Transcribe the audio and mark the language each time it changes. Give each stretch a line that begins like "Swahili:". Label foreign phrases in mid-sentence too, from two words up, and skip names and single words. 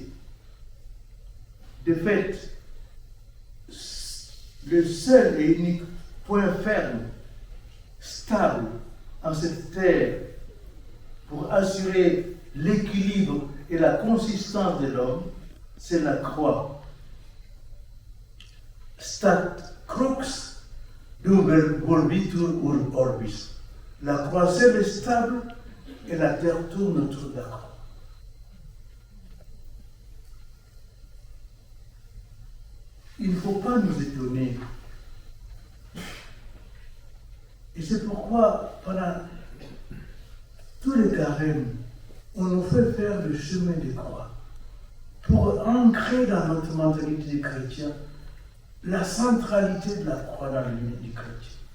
French: De fait, le seul et unique point ferme, stable en cette terre pour assurer l'équilibre et la consistance de l'homme, c'est la croix.
Latin: Stat crux dum volvitur orbis.
French: La croix seule est stable et la terre tourne autour de la croix. Il ne faut pas nous étonner. Et c'est pourquoi, pendant tous les carèmes, on nous fait faire le chemin des croix pour ancrer dans notre mentalité de chrétien la centralité de la croix dans le vie du chrétien.